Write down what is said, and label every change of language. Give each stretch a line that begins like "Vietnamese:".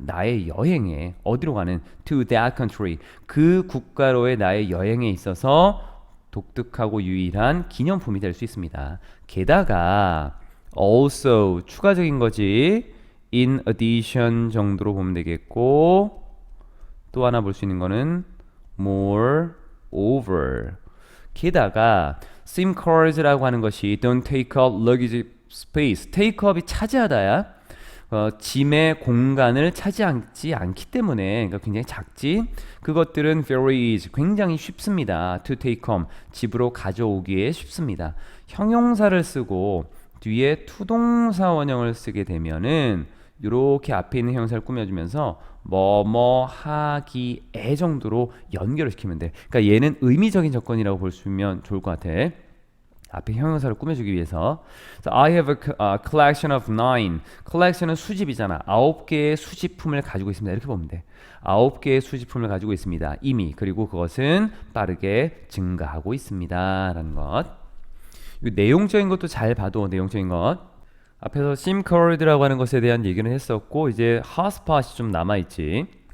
Korean: 나의 여행에 어디로 가는
English: to that country,
Korean: 그 국가로의 나의 여행에 있어서 독특하고 유일한 기념품이 될 수 있습니다. 게다가 also 추가적인 거지. in addition 정도로 보면 되겠고 또 하나 볼 수 있는 거는 moreover. 게다가
English: SIM cards
Korean: 라고 하는 것이
English: don't take up luggage space.
Korean: take up이 차지하다야. 짐의 공간을 차지하지 않기 때문에 그러니까 굉장히 작지. 그것들은
English: very easy,
Korean: 굉장히 쉽습니다.
English: to take home,
Korean: 집으로 가져오기에 쉽습니다. 형용사를 쓰고 뒤에 투동사 원형을 쓰게 되면은 이렇게 앞에 있는 형용사를 꾸며주면서 뭐뭐 하기에 정도로 연결을 시키면 돼. 그러니까 얘는 의미적인 조건이라고 볼 수 있으면 좋을 것 같아. 앞에 형용사를 꾸며주기 위해서.
English: So I have a collection of 9.
Korean: collection은 수집이잖아. 9개의 수집품을 가지고 있습니다. 이렇게 보면 돼. 9개의 수집품을 가지고 있습니다. 이미. 그리고 그것은 빠르게 증가하고 있습니다. 라는 것. 이 내용적인 것도 잘 봐도 내용적인 것. 앞에서 SIM card라고 하는 것에 대한 얘기는 했었고 이제 hotspot이 좀 남아있지.